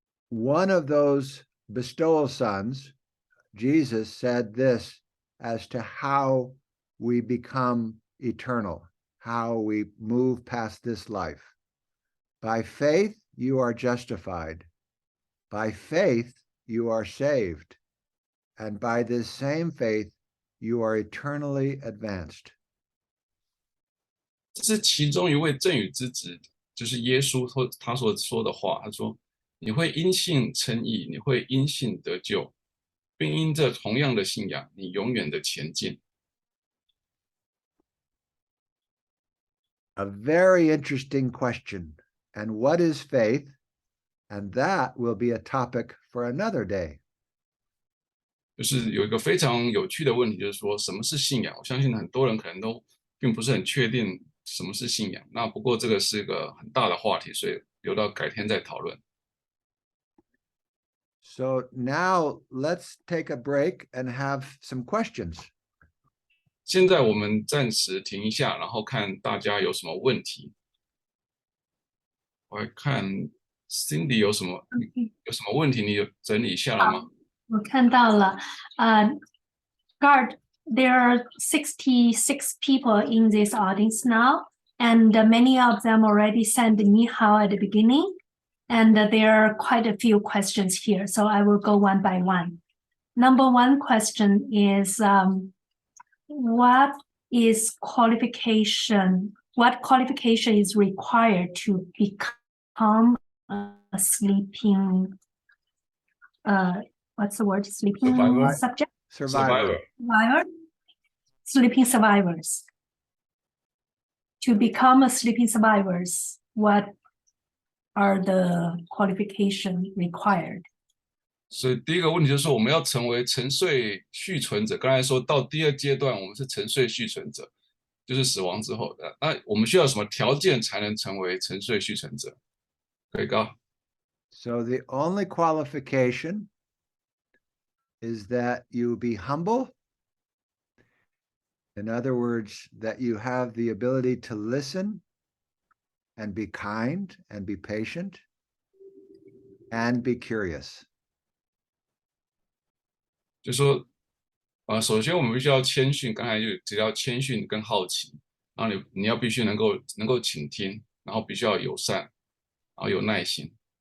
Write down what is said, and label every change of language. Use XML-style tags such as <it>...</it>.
<en>One of those bestowal sons, Jesus, said this as to how we become eternal, how we move past this life. By faith, you are justified. By faith, you are saved. And by this same faith, you are eternally advanced.</en> <zh>这是其中一位赠与之子，就是耶稣他所说的话。他说：“你会因信称义，你会因信得救，并因这同样的信仰，你永远的前进。”</zh> <en>A very interesting question. And what is faith? And that will be a topic for another day.</en> <zh>就是有一个非常有趣的问题，就是说什么是信仰？我相信很多人可能都并不是很确定什么是信仰。那不过这个是一个很大的话题，所以留到改天再讨论。</zh> <en>So now let's take a break and have some questions.</en> <zh>现在我们暂时停一下，然后看大家有什么问题。我来看 Cindy 有什么问题，你有整理一下了吗？我看到了，</zh> <en>Gard, there are 66 people in this audience now, and many of them already sent ni hao at the beginning, and there are quite a few questions here, so I will go one by one. Number one question is, what qualification is required to become a sleeping what's the word? Sleeping subject? Survivor. Sleeping survivors. To become a sleeping survivors, what are the qualifications required?</en> <zh>所以第一个问题就是我们要成为沉睡续存者。刚才说到第2阶段，我们是沉睡续存者，就是死亡之后的。那我们需要什么条件才能成为沉睡续存者？可以告。</zh> <en>So the only qualification is that you be humble. In other words, that you have the ability to listen and be kind and be patient and be curious.</en> <zh>就说，首先我们必须要谦逊，刚才就提到谦逊跟好奇，然后你要必须能够倾听，然后必须要友善，然后有耐心。</zh>